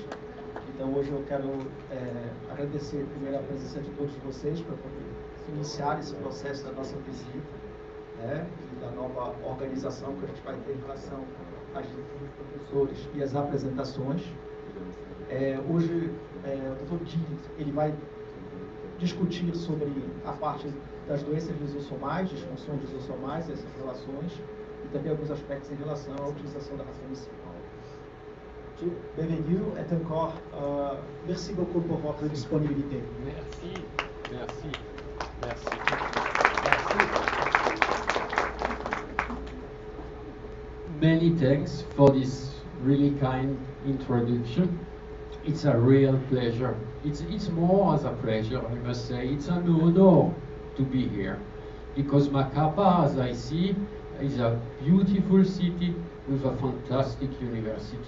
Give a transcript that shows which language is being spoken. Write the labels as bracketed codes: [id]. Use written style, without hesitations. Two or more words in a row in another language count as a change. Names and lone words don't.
[pt] Então, hoje eu quero agradecer primeiro a presença de todos vocês para poder iniciar esse processo da nossa visita, né, e da nova organização que a gente vai ter em relação às professores e às apresentações. Hoje, o Dr. Gilles, ele vai discutir sobre a parte das doenças lisossomais, disfunções lisossomais, essas relações, e também alguns aspectos em relação à utilização da ração em si. [fr] Bienvenue et encore merci beaucoup pour votre disponibilité. Merci, merci, merci. [en] Many thanks for this really kind introduction. It's a real pleasure. It's more as a pleasure, I must say. It's an honor to be here, because Macapa, as I see, is a beautiful city with a fantastic university.